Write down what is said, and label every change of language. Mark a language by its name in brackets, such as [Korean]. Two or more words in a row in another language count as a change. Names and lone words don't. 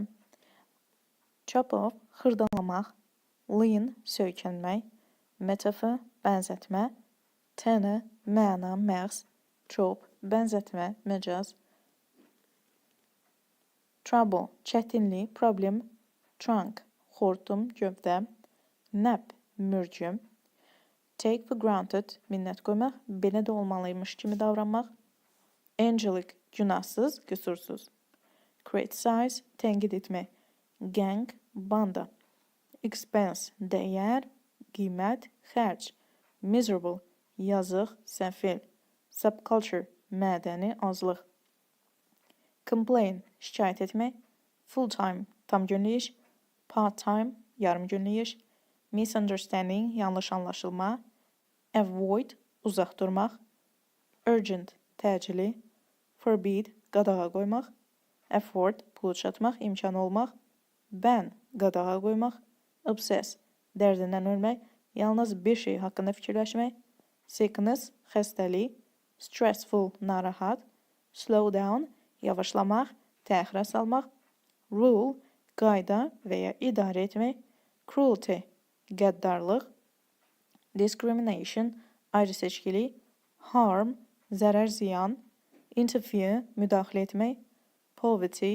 [English] Chop off, [Azerbaijani] xırdalamaq, lean, söykənmək, metaphor, bənzətmə, tənə, məna, məğz, chop, bənzətmə, məcaz, trouble, çətinlik, problem, trunk, xortum, gövdə, nap, mürgüm, [English] take for granted, [Azerbaijani] minnət qoymaq, belə də olmalıymış kimi davranmaq, angelic, günahsız, qüsursuz, criticize, tənqid etmək, gang, banda, expense, dəyər, qiymət, xərc, miserable, yazıq, səfil, subculture, mədəni, azlıq, complain, şikayət etmək, [English] full-time, [Azerbaijani] tam günlük iş, [English] part-time, [Azerbaijani] yarım günlük iş, misunderstanding, yanlış anlaşılma, avoid, uzaq durmaq, urgent, təcili, forbid, qadağa qoymaq, afford, pulu çatmaq, imkan olmaq, ban, qadağa qoymaq, obsess, dərdindən ölmək, yalnız bir şey haqqında fikirləşmək, sickness, xəstəlik, stressful, narahat, [English] slow down, [Azerbaijani] yavaşlamaq, təxirə salmaq, rule, qayda və ya idarə etmək, cruelty, qəddarlıq, discrimination, ayrıseçkilik, harm, zərər ziyan, interfere, müdaxilə etmək, poverty,